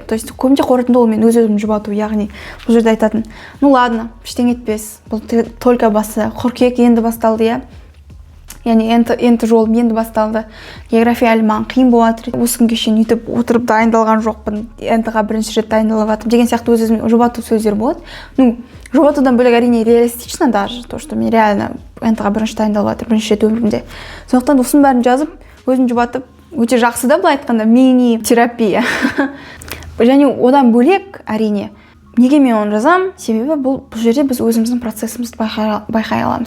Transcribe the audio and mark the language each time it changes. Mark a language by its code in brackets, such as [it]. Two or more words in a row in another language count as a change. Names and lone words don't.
[ru] То есть [kk] көбінде қорытынды ол мен өз-өзім жұбату, яғни бұл жерде айтатын, [ru] ну ладно, [kk] ештеңе етпес, бұл только басы, қыркүйек енді басталды, яғни енді жолым енді басталды, география әлі маған қиын болады, осы күнге шейін үйтіп отырып дайындалған жоқпын, НТ-ға бірінші рет дайындалып жатырмын деген сияқты өз-өзіме жұбату сөздер болады. Ну, жұбатудан бөлек әрине [ru] реалистично даже, то, что [kk] мен реально НТ-ға бірінші дайындалып жатырмын, бірінші рет өмірімде. Сондықтан осының бәрін жазып, өзім жұбатып, өте жақсы да, былай айтқанда, мини-терапия. Және одан бөлек, әрине, неге мен оны жазам? Себебі бұл жерде біз өзіміздің процессімізді байқай аламыз.